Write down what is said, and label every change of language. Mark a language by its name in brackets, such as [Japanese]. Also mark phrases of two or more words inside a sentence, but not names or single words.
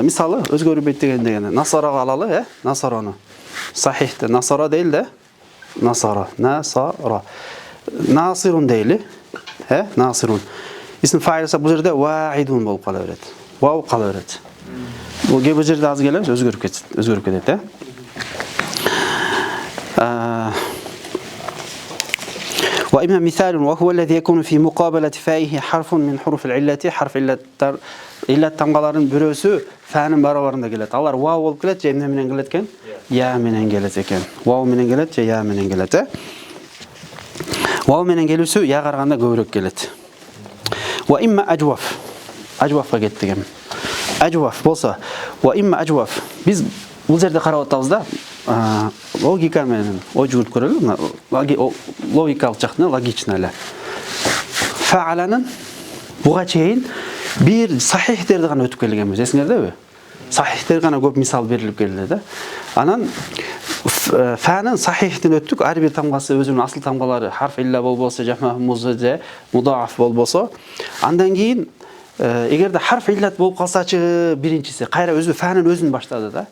[Kyrgyz] Мисалы, өзгөрүп дегенде насарага алалы, насарону. Сахихте насара дейли да. Насара, насара. Насирун дейли, насирун. Исм фаилса бул жерде ваидун болуп кала берет. Вау кала берет. Бул кээ бир жерде аз келе өзгөрүп кетет, [Arabic] وإما مثال وهو الذي يكون في مقابلة فائه حرف من حروف العلة حرف إلا [Kyrgyz] тамгаларын бирөөсү фанын барабарында келет. Алар вау болуп келет, же эмне менен келет экен? Я менен келет экен. Вау менен келет, же я менен келет, Вау менен келүүсү я караганда көбүрөөк келет. [Arabic] وإما أجوف. [Kyrgyz] Ajwafга кеттик эми. Ajwaf болсо, [Arabic] وإما أجوف. [Kyrgyz] Биз бул жерде карап атабыз да, логика менен ой жүгүрүп көрөлү. Логикалык жактан логично эле. Фааланын буга чейин бир сахихтерди гана өтүп келгенбиз, эсиңердеби? Сахихтер гана көп мисал берилип келди да. Анан фанын сахихтен өттүк, ар бир тамгасы өзүнүн асыл тамгалары, харф илля болбосо, жама музже, мудаф болбосо, андан кийин эгерде харф иллат болуп калсачы, биринчиси кайра өзү фанын өзүн баштады да.